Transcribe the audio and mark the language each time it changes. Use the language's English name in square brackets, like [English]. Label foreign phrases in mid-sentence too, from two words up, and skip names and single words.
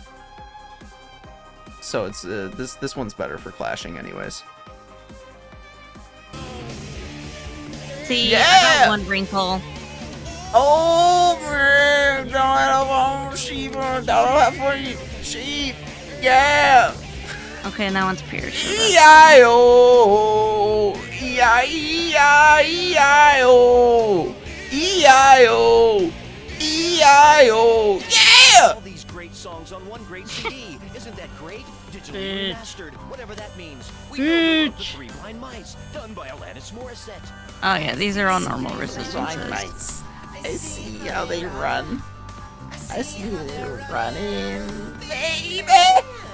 [English] So it's this one's better for clashing, anyways. See, Yeah! I got one wrinkle. Oh, man, don't have sheep, don't have for you, sheep, yeah. Okay, and that one's pierced. So that's- E-I-O, E-I-E-I-E-I-O, E-I-O, E-I-O, yeah! All these great songs on one great CD. Isn't that great? Digitally remastered, whatever that means. We know you love the 3 Blind Mice, done by Alanis Morissette. Oh yeah, these are all normal resistances. I see how they run. I see how they're running, baby.